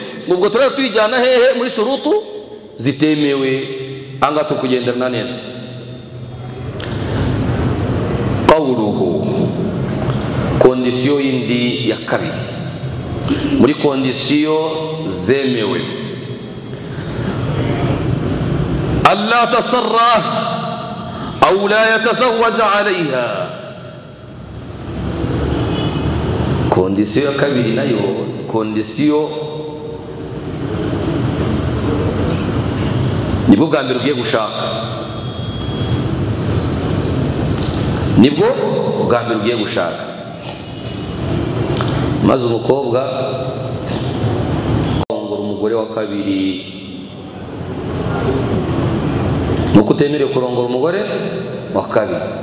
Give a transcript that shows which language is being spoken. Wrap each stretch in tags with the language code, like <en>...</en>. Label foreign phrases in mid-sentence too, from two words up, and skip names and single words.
<rw>Ubwo turara tuyijyana hehe muri shurutu zitemewe. Anga tukugenderana neza. Qawluhu, kondisiyo yindi ya kabiri muri kondisiyo zemewe,</rw> <ar>ألا تسرح أو لا يتزوج عليها.</ar> <rw>Kondisiyo ya kabiri nayo kondisiyo nibwo bwa mbere ugiye gushaka, nibwo bwa mbere ugiye gushaka, maze umukobwa umugore wa kabiri, nuko utemerewe kurongora umugore wa kabiri.</rw>